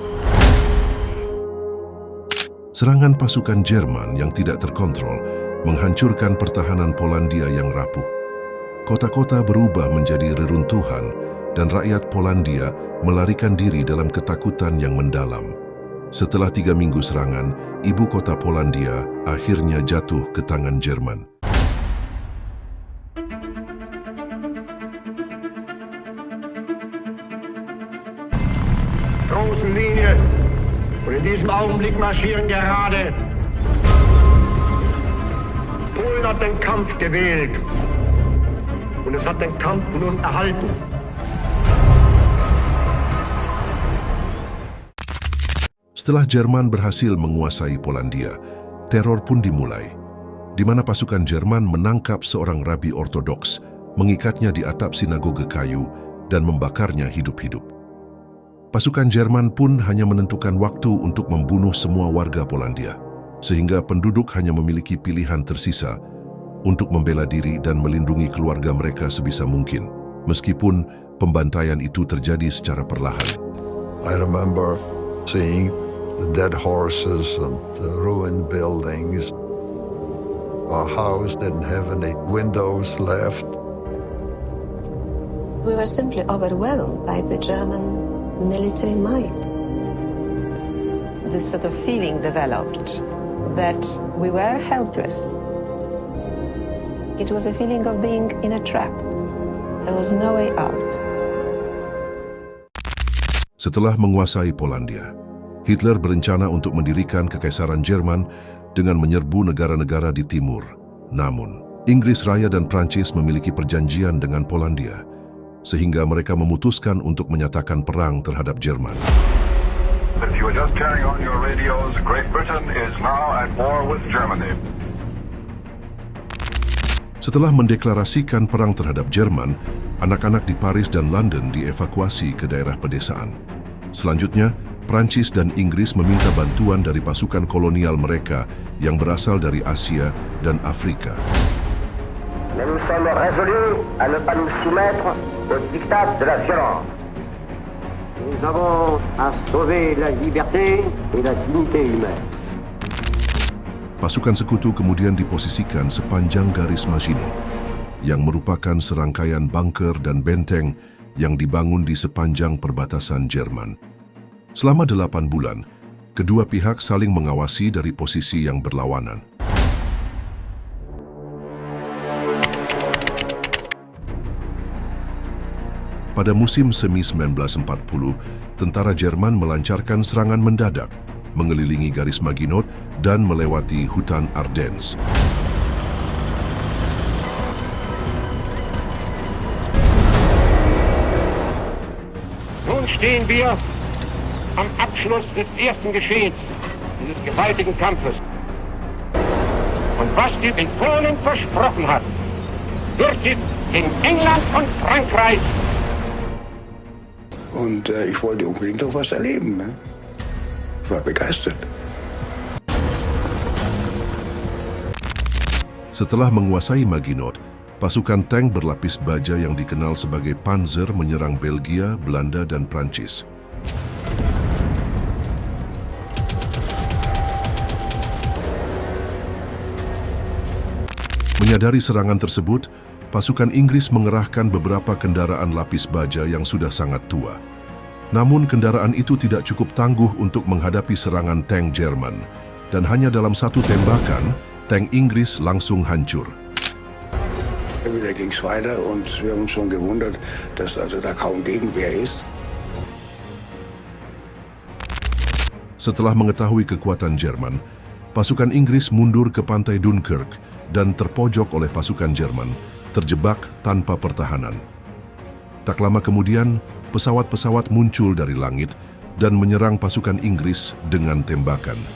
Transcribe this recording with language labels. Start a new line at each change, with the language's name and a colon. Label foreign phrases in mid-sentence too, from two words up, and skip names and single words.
Indonesian: Serangan pasukan Jerman yang tidak terkontrol menghancurkan pertahanan Polandia yang rapuh. Kota-kota berubah menjadi reruntuhan dan rakyat Polandia melarikan diri dalam ketakutan yang mendalam. Setelah 3 minggu serangan, ibu kota Polandia akhirnya jatuh ke tangan Jerman.
German: Großen Linie. Und in diesem Augenblick marschieren gerade. Polen hat den Kampf gewählt. Und es hat den Kampf nun erhalten.
Indonesian: Setelah Jerman berhasil menguasai Polandia, teror pun dimulai, di mana pasukan Jerman menangkap seorang rabi ortodoks, mengikatnya di atap sinagoge kayu, dan membakarnya hidup-hidup. Pasukan Jerman pun hanya menentukan waktu untuk membunuh semua warga Polandia, sehingga penduduk hanya memiliki pilihan tersisa untuk membela diri dan melindungi keluarga mereka sebisa mungkin, meskipun pembantaian itu terjadi secara perlahan.
English: I remember seeing the dead horses and the ruined buildings. Our house didn't have any windows left. We were simply overwhelmed by the German military might. This sort of feeling developed that we were helpless. It was a feeling of being in a trap. There was no way out.
Indonesian: Setelah menguasai Polandia, Hitler berencana untuk mendirikan Kekaisaran Jerman dengan menyerbu negara-negara di timur. Namun, Inggris Raya dan Prancis memiliki perjanjian dengan Polandia, sehingga mereka memutuskan untuk menyatakan perang terhadap Jerman.
English: If you were just carrying on your radios, Great Britain is now at war with Germany.
Indonesian: Setelah mendeklarasikan perang terhadap Jerman, anak-anak di Paris dan London dievakuasi ke daerah pedesaan. Selanjutnya, Prancis dan Inggris meminta bantuan dari pasukan kolonial mereka yang berasal dari Asia dan Afrika.
French: Mais nous sommes résolus à ne pas nous soumettre au diktat de la violence. Nous avons à sauver la liberté et la dignité humaine.
Indonesian: Pasukan sekutu kemudian diposisikan sepanjang garis Maginot, yang merupakan serangkaian bunker dan benteng yang dibangun di sepanjang perbatasan Jerman. Selama 8 bulan, kedua pihak saling mengawasi dari posisi yang berlawanan. Pada musim semi 1940, tentara Jerman melancarkan serangan mendadak, mengelilingi garis Maginot dan melewati hutan Ardennes.
German: Nun stehen wir am Abschluss des ersten Geschehens dieses gewaltigen Kampfes. Und was die in Polen versprochen hat, wird jetzt in England und Frankreich. Und ich wollte unbedingt noch was erleben. Ne? Ich war begeistert.
Indonesian: Setelah menguasai Maginot, pasukan tank berlapis baja yang dikenal sebagai Panzer menyerang Belgia, Belanda, dan Prancis. Menyadari serangan tersebut, pasukan Inggris mengerahkan beberapa kendaraan lapis baja yang sudah sangat tua. Namun kendaraan itu tidak cukup tangguh untuk menghadapi serangan tank Jerman, dan hanya dalam satu tembakan, tank Inggris langsung hancur.
German: Wieder ging es weiter und wir haben uns schon gewundert, dass also da kaum Gegenwehr ist.
Indonesian: Setelah mengetahui kekuatan Jerman, pasukan Inggris mundur ke pantai Dunkirk dan terpojok oleh pasukan Jerman, terjebak tanpa pertahanan. Tak lama kemudian, pesawat-pesawat muncul dari langit dan menyerang pasukan Inggris dengan tembakan.